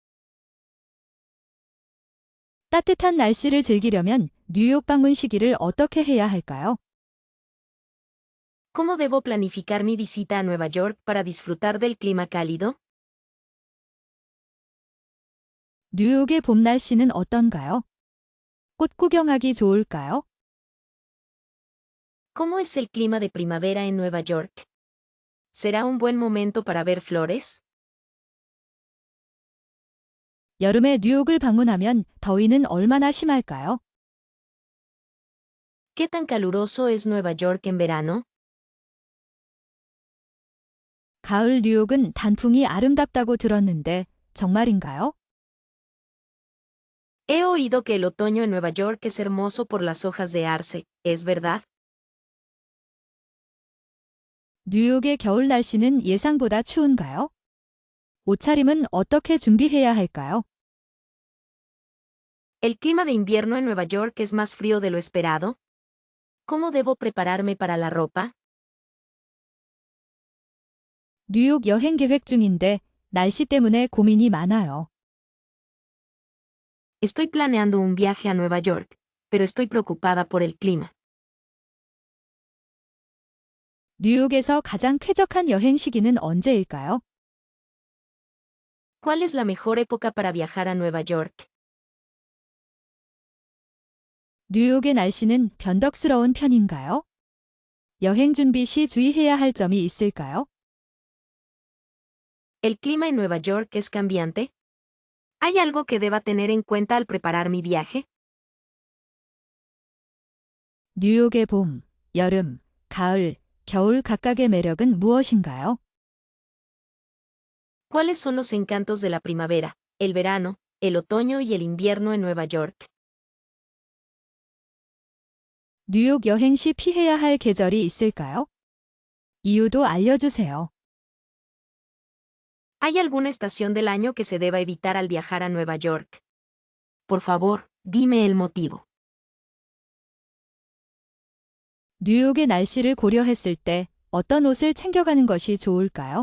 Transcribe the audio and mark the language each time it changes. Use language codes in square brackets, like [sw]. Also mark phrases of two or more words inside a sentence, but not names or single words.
[ko] 따뜻한 날씨를 즐기려면 뉴욕 방문 시기를 어떻게 해야 할까요? [es] ¿Cómo debo planificar mi visita a Nueva York para disfrutar del clima cálido? [ko] 뉴욕의 봄 날씨는 어떤가요? 꽃 구경하기 좋을까요? [es] ¿Cómo es el clima de primavera en Nueva York? ¿Será un buen momento para ver flores? [ko] 여름에 뉴욕을 방문하면 더위는 얼마나 심할까요? [es] ¿Qué tan caluroso es Nueva York en verano? [ko] 가을 뉴욕은 단풍이 아름답다고 들었는데 정말인가요? [es] He oído que el otoño en Nueva York es hermoso por las hojas de arce, ¿es verdad? [ko] 뉴욕의 겨울 날씨는 예상보다 추운가요? 옷차림은 어떻게 준비해야 할까요? [es] ¿El clima de invierno en Nueva York es más frío de lo esperado? ¿Cómo debo prepararme para la ropa? [ko] 뉴욕 여행 계획 중인데 날씨 때문에 고민이 많아요. [es] Estoy planeando un viaje a Nueva York, pero estoy preocupada por el clima. [ko] 뉴욕에서 가장 쾌적한 여행 시기는 언제일까요? [es] ¿Cuál es la mejor época para viajar a Nueva York? [ko] 뉴욕의 날씨는 변덕스러운 편인가요? 여행 준비 시 주의해야 할 점이 있을까요? [es] ¿El clima en Nueva York es cambiante? ¿Hay algo que deba tener en cuenta al preparar mi viaje? [ko] 뉴욕의 봄, 여름, 가을, 겨울 각각의 매력은 무엇인가요? [es] ¿Cuáles son los encantos de la primavera, el verano, el otoño y el invierno en Nueva York? [ko] 뉴욕 여행 시 피해야 할 계절이 있을까요? 이유도 알려주세요. [es] ¿Hay alguna estación del año que se deba evitar al viajar a Nueva York? Por favor, dime el motivo. [ko] 뉴욕의 날씨를 고려했을 때 어떤 옷을 챙겨가는 것이 좋을까요?